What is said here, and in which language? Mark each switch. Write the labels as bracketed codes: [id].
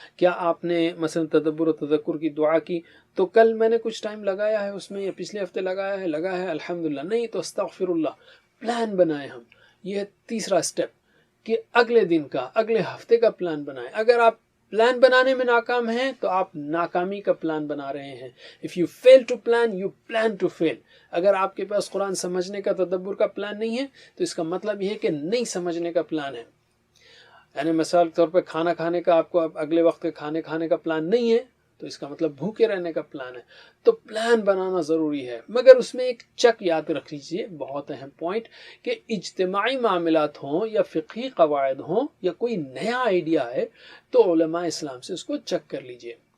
[ur] کیا آپ نے مثلا تدبر و تذکر کی دعا کی تو کل میں نے کچھ ٹائم لگایا ہے اس میں، یا پچھلے ہفتے لگا ہے الحمدللہ. نہیں تو استغفر اللہ. پلان بنائیں ہم. یہ تیسرا اسٹیپ کہ اگلے دن کا، اگلے ہفتے کا پلان بنائیں. اگر آپ پلان بنانے میں ناکام ہیں تو آپ ناکامی کا پلان بنا رہے ہیں. [en] If you fail to plan, you plan to fail. [ur] اگر آپ کے پاس قرآن سمجھنے کا، تدبر کا پلان نہیں ہے تو اس کا مطلب یہ ہے کہ نہیں سمجھنے کا پلان ہے. یعنی مثال کے طور پہ کھانا کھانے کا آپ کو اگلے وقت کے کھانے کا پلان نہیں ہے تو اس کا مطلب بھوکے رہنے کا پلان ہے. تو پلان بنانا ضروری ہے، مگر اس میں ایک چک یاد رکھ لیجئے، بہت اہم پوائنٹ، کہ اجتماعی معاملات ہوں یا فقہی قواعد ہوں یا کوئی نیا آئیڈیا ہے تو علماء اسلام سے اس کو چیک کر لیجئے.